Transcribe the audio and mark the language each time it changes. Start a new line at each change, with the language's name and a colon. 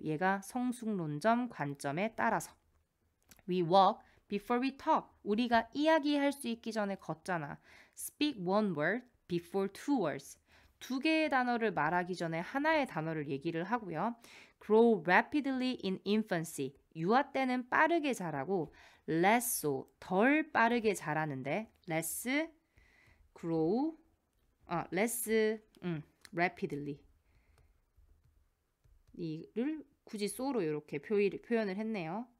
Korean: 얘가 성숙론점 관점에 따라서.
English: We walk before we talk.
Korean: 우리가 이야기할 수 있기 전에 걷잖아.
English: Speak one word before two words.
Korean: 두 개의 단어를 말하기 전에 하나의 단어를 얘기를 하고요.
English: Grow rapidly in infancy.
Korean: 유아 때는 빠르게 자라고 less so, 덜 빠르게 자라는데
English: less grow, less rapidly.
Korean: 이를 굳이 so로 이렇게 표현을 했네요.